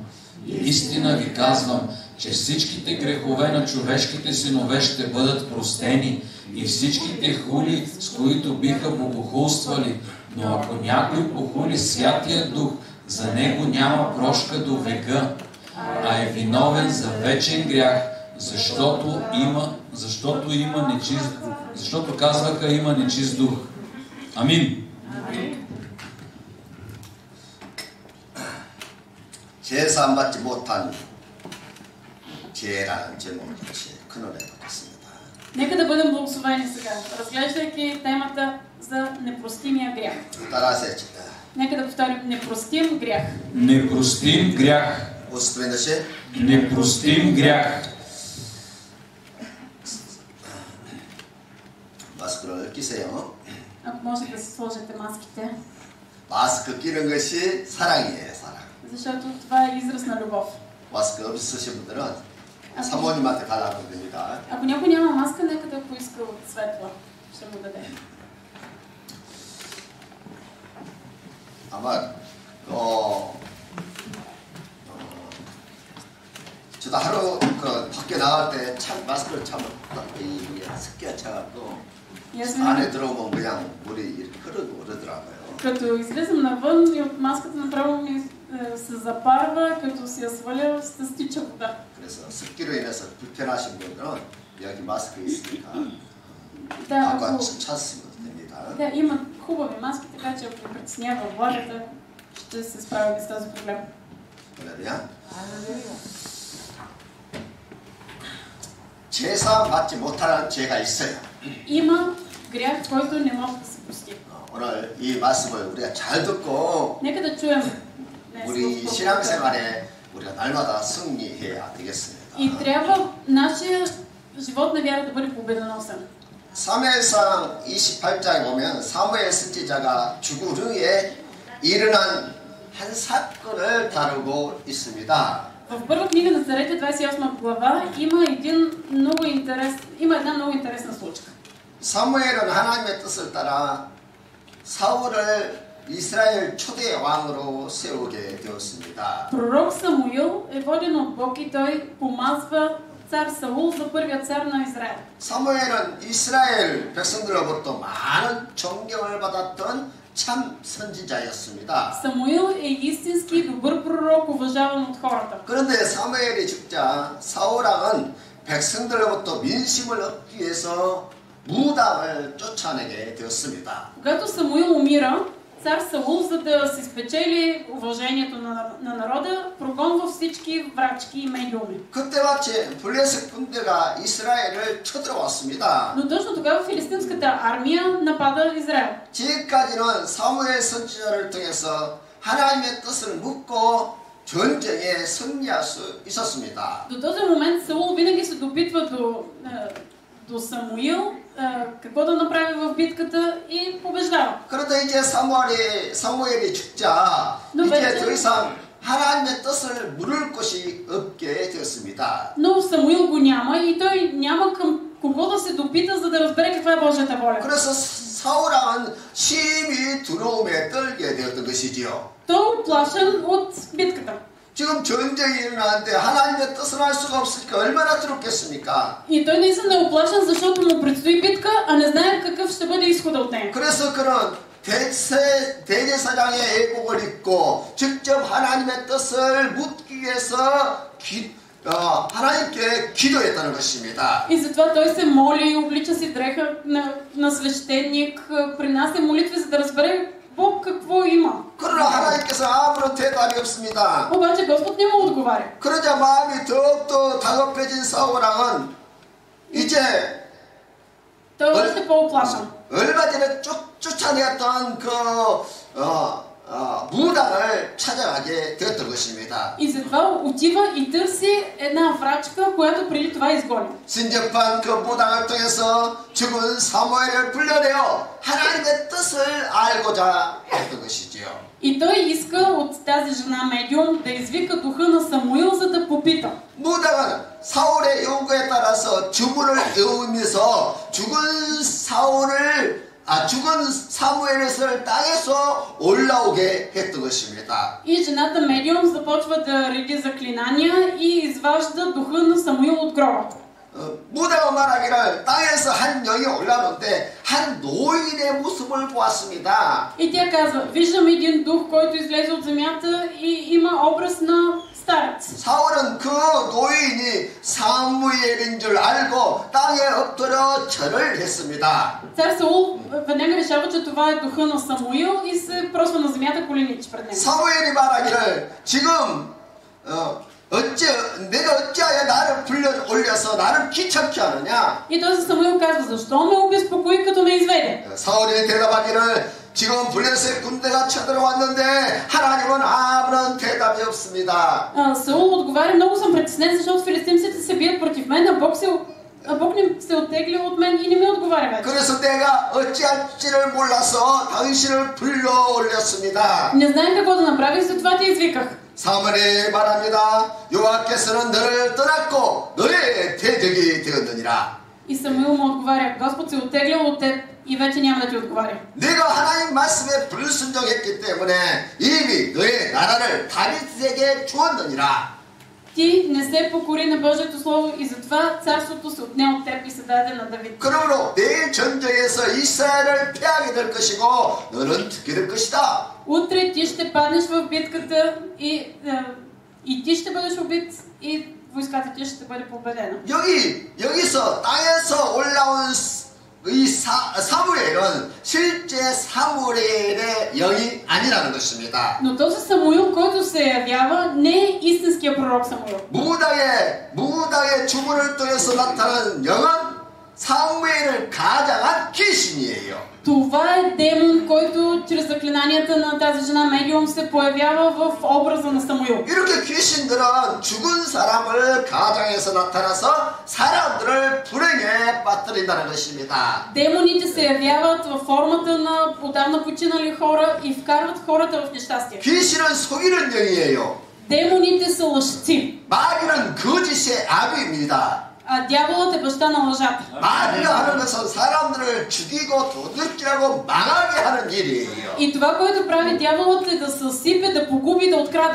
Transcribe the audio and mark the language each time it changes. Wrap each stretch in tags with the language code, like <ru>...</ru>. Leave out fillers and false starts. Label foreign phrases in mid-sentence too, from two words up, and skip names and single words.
<bg>Истина ви казвам, че всичките грехове на човешките синове ще бъдат простени и всичките хули, с които биха богохулствали, но ако някой похули Святия Дух, за него няма прошка до века, а е виновен за вечен грях, защото казваха има нечист дух. Амин.</bg> <ko>제사 안 받지 못한 죄라는 제목을 같이 큰 은혜 받겠습니다.</ko> <bg>Нека да бъдем благословени сега, разглеждайки темата за непростимия грях.</bg> <ko>따라하세요.</ko> <bg>Нека да повторим: непростим грях. Непростим грях. Непростим грях.</bg> <ko>마스크를 끼세요.</ko> <bg>Ако може да си сложите маските.</bg> <ko>마스크 끼는 것이 사랑이에요, 사랑.</ko> <bg>Защото това е израз на любов.</bg> <ko>마스크 없으신 분들은 사모님한테 달라고 됩니다.</ko> <bg>Ако някой няма маска, нека да поиска от Светла. Ще му даде.</bg> <ko>아마 저도 하루 밖에 나갈 때 참 마스크를 참 이게 습기가 차갖고 안에 들어오면 그냥 물이 이렇게 흐르고 그러더라고요.</ko> <bg>Като излизам навън и от маската направо ми се запарва, като си я сваля, се стича вода.</bg> <ko>그래서 습기로 인해서 불편하신 분들은 여기 마스크 있으니까</ko> <bg>Да,</bg> <ko>갖고 찾으시면 됩니다.</ko> <bg>Да, има хубави маски, така че ако притеснява влагата, ще се справим с този проблем.</bg> <ko>할렐루야. 제사 받지 못하는 죄가 있어요.</ko> <bg>Има грях, който не може да се прости.</bg> <ko>오늘 이 말씀을 우리가 잘 듣고</ko> <bg>Нека да чуем</bg> <ko>우리 신앙생활에 우리가 날마다 승리해야 되겠습니다.</ko> <bg>И трябва нашия живот на вяра да бъде победоносен.</bg> <ko>사무엘상 28장에 보면 사무엘 선지자가 죽은 후에 일어난 한 사건을 다루고 있습니다.</ko> <bg>В първа книга на Царете, 28 глава, има една много интересна случка.</bg> <ko>사무엘은 하나님의 뜻을 따라 사울을 이스라엘 초대 왕으로 세우게 되었습니다.</ko> <bg>Пророк Самуил е воден от Бог и той помазва цар Саул за първия цар на Израел.</bg> <ko>사무엘은 이스라엘 백성들로부터 많은 존경을 받았던 참 선지자였습니다.</ko> <bg>Самуил е истински добър пророк, уважаван от хората.</bg> <ko>그런데 사무엘이 죽자 사울왕은 백성들로부터 민심을 얻기 위해서 무당을 쫓아내게 되었습니다.</ko> <bg>Когато Самуил умира, цар Саул, за да се спечели уважението на народа, прогонва всички врачки и медиуми.</bg> <ko>그때 마침 블레셋 군대가 이스라엘을 쳐들어왔습니다.</ko> <bg>Но точно тогава филистимската армия напада Израел.</bg> <ko>지금까지는 사무엘 선지자를 통해서 하나님의 뜻을 묻고 전쟁에 승리할 수 있었습니다.</ko> <bg>До този момент Саул винаги се допитва до Самуил какво да направи в битката и побеждава.</bg> <ko>그런데 이제 사무엘이 죽자 이제 더 이상 하나님의 뜻을 물을 곳이 없게 되었습니다.</ko> <bg>Но Самуил го няма и той няма към кого да се допита, за да разбере каква е Божията воля.</bg> <ko>그래서 사울왕은 심히 두려움에 떨게 되었던 것이지요.</ko> <bg>Той е уплашен от битката.</bg> <ko>지금 전쟁이 일어나는데 하나님의 뜻을 알 수가 없으니까 얼마나 두렵겠습니까?</ko> <bg>И той наистина е уплашен, защото му предстои битка, а не знае какъв ще бъде изхода от нея.</bg> <ko>그래서 그는 대제사장의 예복을 입고 직접 하나님의 뜻을 묻기 위해서 하나님께 기도했다는 것입니다.</ko> <bg>И затова той се моли, облича си дреха на свещеник, принася молитви, за да разбере Бог какво има.</bg> <ko>그러나 하나님께서 아무런 대답이 없습니다.</ko> <bg>Обаче Господ не му отговаря.</bg> <ko>그러자 마음이 더욱더 다급해진 사울왕은 이제</ko> <bg>Той е още по-оплашен.</bg> <ko>얼마 전에 쫓아내었던 무당을 찾아가게 되었던 것입니다.</ko> <bg>И затова отива и търси една врачка, която преди това изгони.</bg> <ko>신접한 그 무당을 통해서 죽은 사무엘을 불러내어 하나님의 뜻을 알고자 했던 것이지요.</ko> <bg>И той иска от тази жена медиум да извика духа на Самуил, за да попита.</bg> <ko>무당은 사울의 요구에 따라서 주문을 외우면서 죽은 사무엘을 땅에서 올라오게 했던 것입니다.</ko> <bg>И жената медиум започва да реди заклинания и изважда духа на Самуил от гроба.</bg> <ko>무당은 말하기를 땅에서 한 영이 올라오는데 한 노인의 모습을 보았습니다.</ko> <bg>И тя казва, виждам един дух, който излезе от земята и има образ на старец.</bg> <ko>사울은 그 노인이 사무엘인 줄 알고 땅에 엎드려 절을 했습니다.</ko> <bg>Цар Саул веднага решава, че това е духа на Самуил и се просва на земята коленичи пред него.</bg> <ko>사무엘이 말하기를 지금 내가 어찌하여 나를 불러 올려서 나를 귀찮게 하느냐?</ko> <bg>И този Самуил казва, защо ме обезпокои, като ме изведе?</bg> <ko>사울이 대답하기를 지금 블레셋 군대가 쳐들어왔는데 하나님은 아무런 대답이 없습니다.</ko> <bg>Саул отговаря, много съм притеснен, защото филистимците се бият против мен, а Бог не се оттегли от мен и не ми отговаря вече.</bg> <ko>그래서 내가 어찌할지를 몰라서 당신을 불러 올렸습니다.</ko> <bg>Не знаех какво да направих, затова те извиках.</bg> <ko>사무엘이 말합니다. 여호와께서는 너를 떠났고 너의 대적이 되었느니라.</ko> <bg>И Самуил му отговаря, Господ се оттеглил от теб и вече няма да ти отговаря.</bg> <ko>내가 하나님 말씀에 불순종했기 때문에 이미 너의 나라를 다윗에게 주었느니라.</ko> <bg>Ти не се покори на Божието Слово и затова царството се отне от теб и се даде на Давид.</bg> <ko>그러므로 내일 전쟁에서 이스라엘을 패하게 될 것이고 너는 죽게 될 것이다.</ko> <bg>Утре ти ще паднеш в битката и ти ще бъдеш убит и войската ти ще бъде победена.</bg> <ko>여기서 땅에서 올라온 이 사무엘은 실제 사무엘의 영이 아니라는 것입니다.</ko> <bg>Но този Самуил, който се явява, не е истинския пророк Самуил.</bg> <ko>무당의 주문을 통해서 나타난 영은 사무엘을 가장한 귀신이에요.</ko> <bg>Това е демон, който чрез заклинанията на тази жена медиум се появява в образа на Самуил.</bg> <ko>이렇게 귀신들은 죽은 사람을 가장해서 나타나서 사람들을 불행에 빠뜨린다는 것입니다.</ko> <bg>Демоните се явяват във формата на отдавна починали хора и вкарват хората в нещастие.</bg> <ko>귀신은 속이는 영이에요.</ko> <bg>Демоните са лъжци.</bg> <ko>마귀는 거짓의 아비입니다.</ko> <bg>А дяволът е баща на лъжата.</bg> <ko>마귀가 하는 것은 사람들을 죽이고 도둑질하고 망하게 하는 일이에요.</ko> <bg>И това, което прави дяволът, е да съсипе, да погуби, да открадне.</bg>